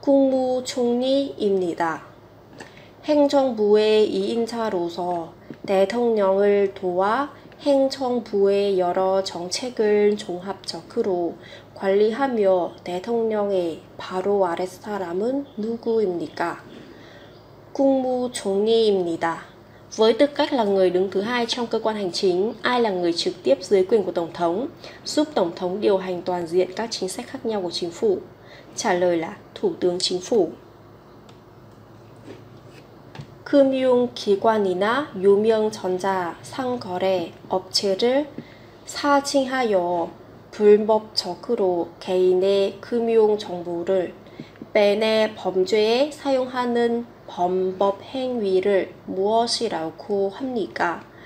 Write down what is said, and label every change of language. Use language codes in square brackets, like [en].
[ko] 국무총리입니다. 행정부의 2인차로서 대통령을 도와 행정부의 여러 정책을 종합적으로 관리하며 대통령의 바로 아랫사람은 누구입니까? 국무총리입니다. [vi] Với tư cách là người đứng thứ hai trong cơ quan hành chính, ai là người trực tiếp dưới quyền của Tổng thống, giúp Tổng thống điều hành toàn diện các chính sách khác nhau của chính phủ? Trả lời là Thủ tướng Chính phủ. [ko] 금융기관이나 유명 전자 상거래 업체를 사칭하여 불법적으로 개인의 금융 정보를 빼내 범죄에 사용하는 범법 행위를 무엇이라고 합니까?